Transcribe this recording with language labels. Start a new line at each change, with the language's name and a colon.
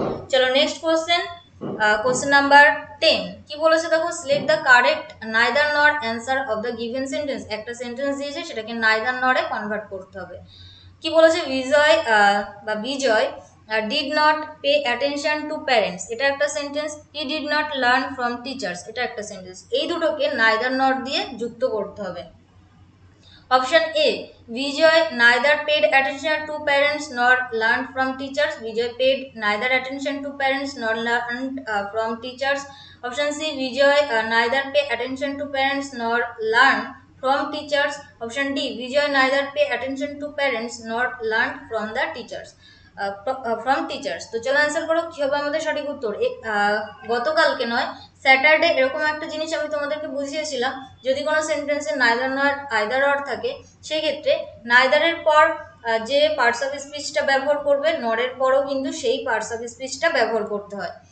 English: চলো next question, question number 10
Bangla: কি বলেছে দেখো,
English: Select the correct neither nor answer of the given sentence.
Bangla: একটা সেন্টেন্স দিয়েছে, সেটাকে নাইদার নরে কনভার্ট করতে হবে। কি বলেছে, বিজয়
English: did not pay attention to parents,
Bangla: এটা একটা sentence.
English: he did not learn from teachers,
Bangla: এটা একটা সেন্টেন্স। এই দুটোকে neither nor দিয়ে যুক্ত করতে হবে।
English: Option A, Bijoy neither paid attention to parents nor learned from teachers, Bijoy paid neither attention to parents nor learned from teachers. Option C, Bijoy neither pay attention to parents nor learned from teachers. Option D, Bijoy neither pay attention to parents nor learned from the teachers, from teachers.
Bangla: তো চলো answer করো, কি হবে আমাদের সঠিক উত্তর। গতকালকে নয়, স্যাটারডে এরকম একটা জিনিস আমি তোমাদেরকে বুঝিয়েছিলাম, যদি কোনো সেন্টেন্সে নাইদার নর আইদার অর থাকে, সেক্ষেত্রে নাইদারের পর যে পার্টস অফ স্পিচটা ব্যবহার করবে, নরের পরও কিন্তু সেই পার্টস অফ স্পিচটা ব্যবহার করতে হয়।